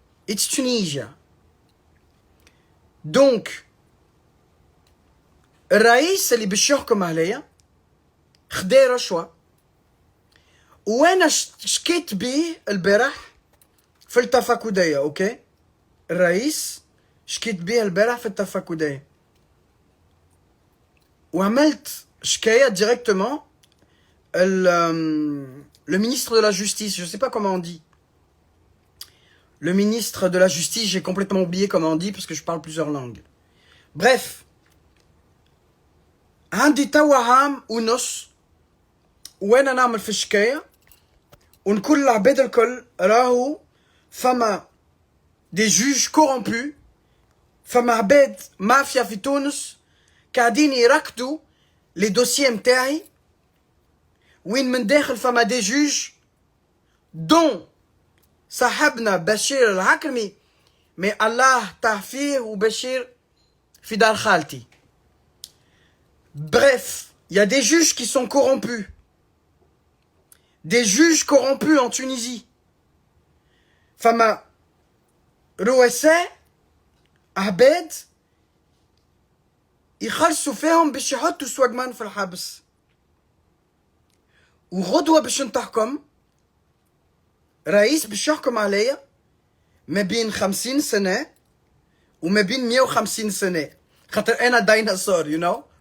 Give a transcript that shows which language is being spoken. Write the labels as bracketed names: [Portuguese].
[English] It's Tunisia. Donc, [Arabic] الرئيس اللي باش يحكم عليا خدا رشوة، وانا شكيت بيه البارح في التفاكدية. اوكي، الرئيس شكيت بيه البارح في التفاكدية، وعملت شكاية [French] directement le ministre de la justice, je sais pas comment on dit. Le ministre de la justice, j'ai complètement oublié comment on dit parce que je parle plusieurs langues. [Arabic] Bref, عندي توا عام ونص وانا نعمل في الشكاية، ونقول العباد الكل راهو فما دي جوج كورompus، فما عباد مافيا في تونس قاعدين يركضوا لي دوسيي متاعي، وين من داخل فما دي جوج دون صاحبنا بشير العكرمي، مي الله تعفيه وبشير في دار خالتي. [French] Bref, il y a des juges qui sont corrompus. Des juges corrompus en Tunisie. [Arabic] فما رؤساء عباد يخلصوا فيهم باش يحطوا سواقمان في الحبس، وغدوة باش نتحكم رئيس باش يحكم عليا ما بين 50 سنة وما بين 150 سنة، خاطر أنا ديناصور [English] you know.